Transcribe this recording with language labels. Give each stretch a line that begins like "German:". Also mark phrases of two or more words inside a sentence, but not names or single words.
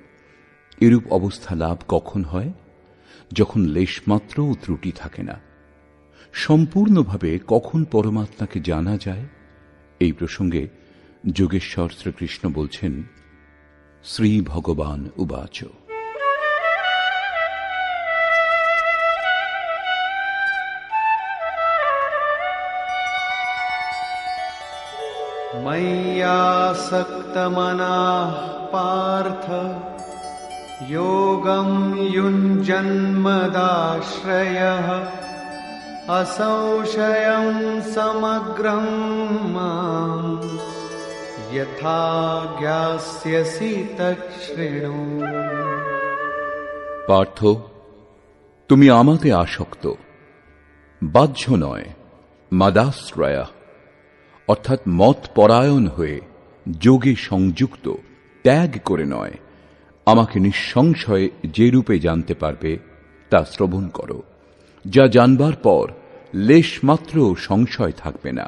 Bangla: এরূপ অবস্থা লাভ কখন হয়? যখন লেশমাত্রও ত্রুটি থাকে না। সম্পূর্ণভাবে কখন পরমাত্মাকে জানা যায়? এই প্রসঙ্গে যোগেশ্বর শ্রীকৃষ্ণ বলছেন, শ্রী ভগবান উবাচ,
Sanskrit: मय्यासक्तमनाः पार्थ योगं युञ्जन्मदाश्रयः असंशयं समग्रं माम् यथा ज्ञास्यसि तच्छृणु।
Bangla: পার্থ, তুমি আমাতে আসক্ত, বাহ্য নয়, মাদাশ্রয়া অর্থাৎ মত পরায়ণ হয়ে যোগে সংযুক্ত, ত্যাগ করে নয়, আমাকে নিঃসংশয়ে যে রূপে জানতে পারবে তা শ্রবণ করো, যা জানবার পর লেশমাত্র সংশয় থাকবে না।